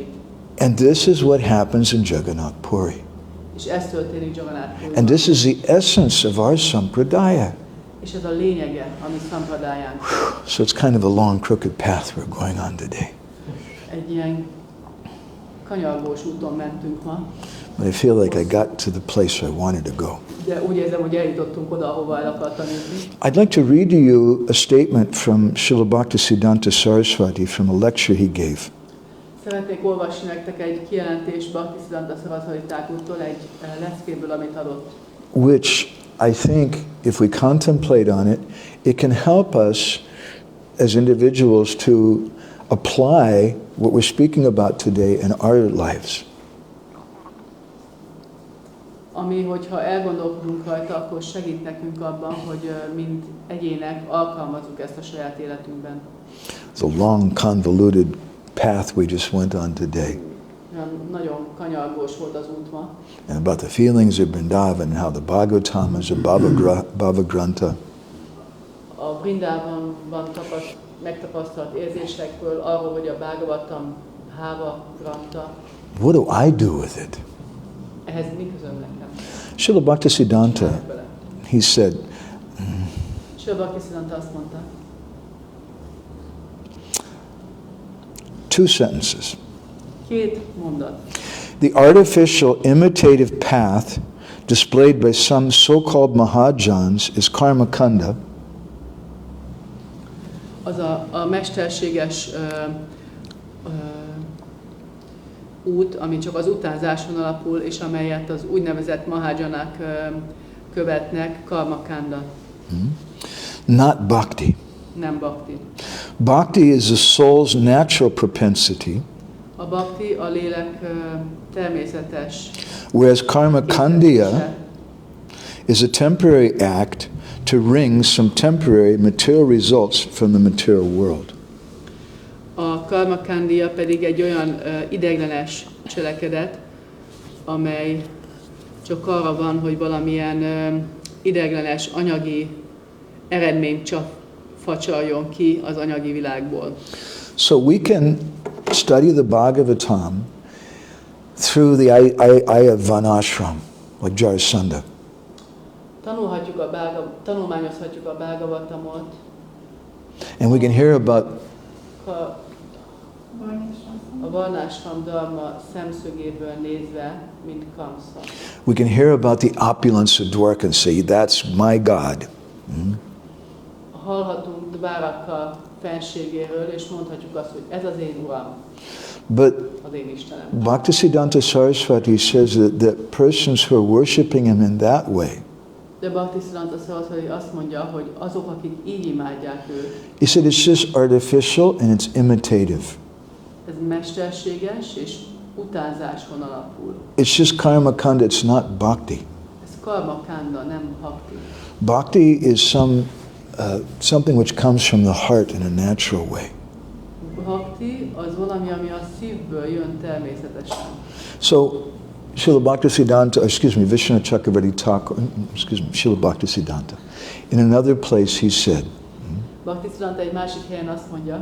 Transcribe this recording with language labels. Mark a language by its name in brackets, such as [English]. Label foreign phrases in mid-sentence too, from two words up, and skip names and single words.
[English] And this is what happens in Jagannath Puri. [Hungarian] És ez történik Jagannath Puriban. [English] And this is the essence of our sampradaya. [Hungarian] És ez a lényege a mi szampradayánk. [English] So it's kind of a long, crooked path we're going on today. [Hungarian] Egy ilyen kanyargós úton mentünk ma, [English] But I feel like I got to the place I wanted to go. [Hungarian] de úgy érzem, hogy eljutottunk oda, ahova el akartam jutni. [English] I'd like to read to you a statement from Srila Bhaktisiddhanta Saraswati from a lecture he gave. [Hungarian] Szeretnék olvasni nektek egy kijelentést Bhaktisiddhanta Saraswati Thakurdtól egy leckéből, amit adott. [English] Which I think, if we contemplate on it, it can help us as individuals to apply what we're speaking about today in our lives. [Hungarian] Ami, hogyha elgondolkodunk rajta, akkor segít nekünk abban, hogy mint egyének alkalmazzuk ezt a saját életünkben. [English] It's a long, convoluted path we just went on today. [Hungarian] Nagyon kanyargós volt az út ma. [English] And about the feelings of Vrindavan, how the Bhagavatam is a [Sanskrit] Bhava Grantha. [Hungarian] A Vrindavanban megtapasztalt érzésekről, arról, hogy a Bhagavatam [Sanskrit] Bhava Grantha. [English] What do I do with it? [Hungarian] Ehhez mi közöm nekem? [English] Srila Bhaktisiddhanta, he said, [Hungarian] Srila Bhaktisiddhanta azt mondta, [English] 2 sentences. [Hungarian] 2 mondat. [English] The artificial imitative path displayed by some so-called Mahajans is [Sanskrit] karma kanda. [Hungarian] Az a mesterséges út, ami csak az utánzáson alapul, és amelyet az úgynevezett Mahajanák követnek, [Sanskrit] karma kanda. [English] Not bhakti. [Hungarian] Nem bhakti. [English] Bhakti is the soul's natural propensity, [Hungarian] A bhakti a lélek természetes. [English] whereas karma kandiya is a temporary act to wring some temporary material results from the material world. [Hungarian] A karma kandiya pedig egy olyan ideiglenes cselekedet, amely csak arra van, hogy valamilyen ideiglenes anyagi eredményt csak facsarjon ki az anyagi világból. [English] So we can study the Bhagavatam through the Aya Vanashram, like Jarasandha. [Hungarian] Tanulmányozhatjuk a Bhagavatamot. [English] And we can hear about [Hungarian] a [Sanskrit] Varnashram Dharma [Hungarian] szemszögéből nézve, mint Kamsa. [English] we can hear about the opulence of Dwarka and say, that's my God. [Hungarian] Hallhatunk Dwarka fenségéről, és mondhatjuk azt, hogy ez az én Uram, [English] But [Hungarian] az én Istenem. [English] Bhaktisiddhanta Saraswati says that persons who are worshipping him in that way, [Hungarian] De Bhaktisiddhanta Saraswati azt mondja, hogy azok, akik így imádják őt, [English] he said it's just artificial and it's imitative. [Hungarian] ez mesterséges és utánzáson alapul. [English] It's just [Sanskrit] karma kanda, [English] it's not bhakti. [Hungarian] Ez [Sanskrit] karma kanda, [Hungarian] nem bhakti. [English] Bhakti is something which comes from the heart in a natural way. [Hungarian] Bhakti az valami, ami a szívből jön természetesen. [English] So, Srila Bhaktisiddhanta, Vishnu Chakravarti Thakur, Srila Bhaktisiddhanta, in another place he said [Hungarian] Bhaktisiddhanta egy másik helyen azt mondja,